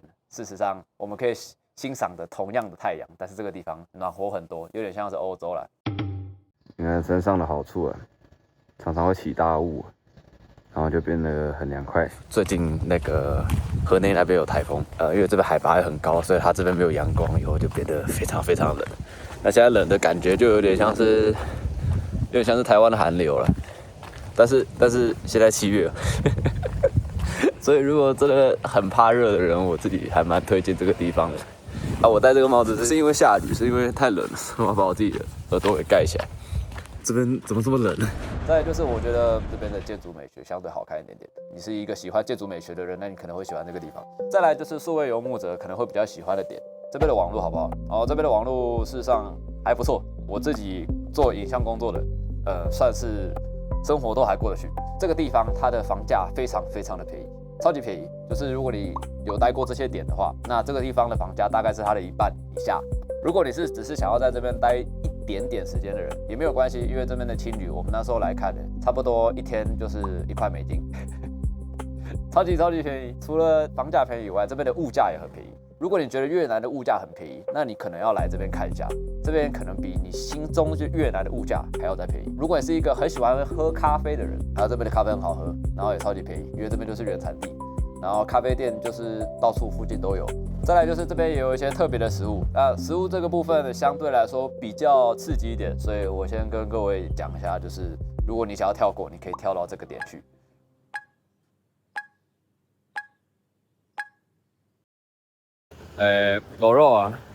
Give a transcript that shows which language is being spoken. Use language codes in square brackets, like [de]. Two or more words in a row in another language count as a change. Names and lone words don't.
[zh] 事實上，我們可以欣賞的同樣的太陽，但是這個地方暖和很多，有點像是歐洲啦。你看山上的好處啊，常常會起大霧，然後就變得很涼快。最近那個河內那邊有台風，因為這邊海拔也很高，所以它這邊沒有陽光，以後就變得非常非常冷。那現在冷的感覺就有點像是台灣的寒流了，但是現在7月了。所以如果真的很怕熱的人，我自己還蠻推薦這個地方的。啊，我戴這個帽子是因為下雨，是因為太冷了，我把我自己的耳朵給蓋起來。這邊怎麼這麼冷？再來就是我覺得這邊的建築美學相對好看一點點。你是一個喜歡建築美學的人，那你可能會喜歡這個地方。再來就是數位游牧者可能會比較喜歡的點，這邊的網絡好不好？哦，這邊的網絡事實上還不錯。我自己做影像工作的，算是生活都還過得去。這個地方它的房價非常非常的便宜。超級便宜，就是如果你有待過這些點的話，那這個地方的房價大概是它的1半以下。如果你是只是想要在這邊待一點點時間的人，也沒有關係，因為這邊的青旅我們那時候來看的，差不多一天就是1塊美金，超級便宜。除了房價便宜以外，這邊的物價也很便宜。如果你覺得越南的物價很便宜，那你可能要來這邊看一下，這邊可能比你心中就越南的物價還要再便宜。如果你是一個很喜歡喝咖啡的人，還有這邊的咖啡很好喝，然後也超級便宜，因為這邊就是原產地，然後咖啡店就是到處附近都有。再來就是這邊也有一些特別的食物，那食物這個部分相對來說比較刺激一點，所以我先跟各位講一下，就是如果你想要跳過，你可以跳到這個點去。狗肉啊，